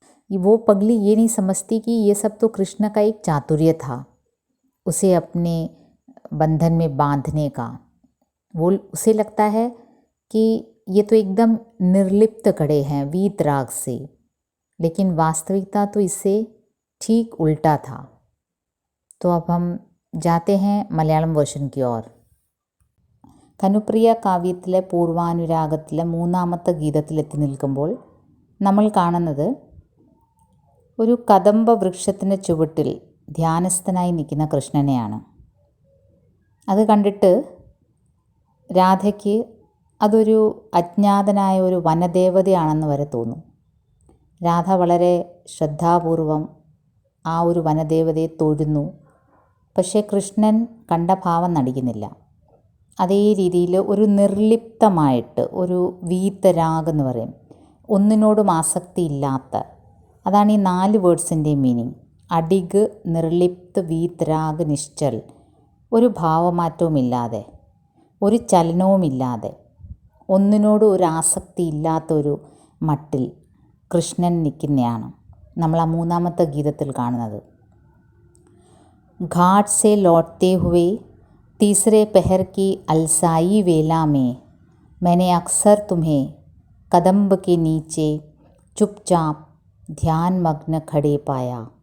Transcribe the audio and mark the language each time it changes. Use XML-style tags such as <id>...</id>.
<hi>वो पगली ये नहीं समझती कि ये सब तो कृष्ण का एक चातुर्य था, उसे अपने बंधन में बांधने का। उसे लगता है कि ये तो एकदम निर्लिप्त खड़े हैं वीतराग से, लेकिन वास्तविकता तो इससे ठीक उल्टा था। तो अब हम जाते हैं</hi> <ml>മലയാളം വേർഷൻ</ml> <hi>की ओर।</hi> <ml>കനുപ്രിയ കാവ്യത്തിലെ പൂർവാനുരാഗത്തിലെ മൂന്നാമത്തെ ഗീതത്തിലെത്തി നിൽക്കുമ്പോൾ നമ്മൾ കാണുന്നത് ഒരു കദംബ വൃക്ഷത്തിൻ്റെ ചുവട്ടിൽ ധ്യാനസ്ഥനായി നിൽക്കുന്ന കൃഷ്ണനെയാണ്. അത് കണ്ടിട്ട് രാധയ്ക്ക് അതൊരു അജ്ഞാതനായ ഒരു വനദേവതയാണെന്ന് വരെ തോന്നും. രാധ വളരെ ശ്രദ്ധാപൂർവം ആ ഒരു വനദേവതയെ തൊഴുന്നു. പക്ഷേ കൃഷ്ണൻ കണ്ട ഭാവം നടിക്കുന്നില്ല. അതേ രീതിയിൽ ഒരു നിർലിപ്തമായിട്ട്, ഒരു വീതരാഗ് എന്ന് പറയും, ഒന്നിനോടും ആസക്തി ഇല്ലാത്ത, അതാണ് ഈ 4 വേർഡ്സിൻ്റെയും മീനിങ്. അഡിഗ്, നിർലിപ്ത്, വീതരാഗ്, നിശ്ചൽ. ഒരു ഭാവമാറ്റവുമില്ലാതെ, ഒരു ചലനവുമില്ലാതെ, ഒന്നിനോടും ഒരു ആസക്തി ഇല്ലാത്തൊരു മട്ടിൽ കൃഷ്ണൻ നിൽക്കുന്നതാണ് നമ്മൾ ആ 3ാമത്തെ ഗീതത്തിൽ കാണുന്നത്.</ml> <hi>घाट से लौटते हुए तीसरे पहर की अलसाई वेला में मैंने अक्सर तुम्हें कदम्ब के नीचे चुपचाप ध्यान मग्न खड़े पाया.</hi>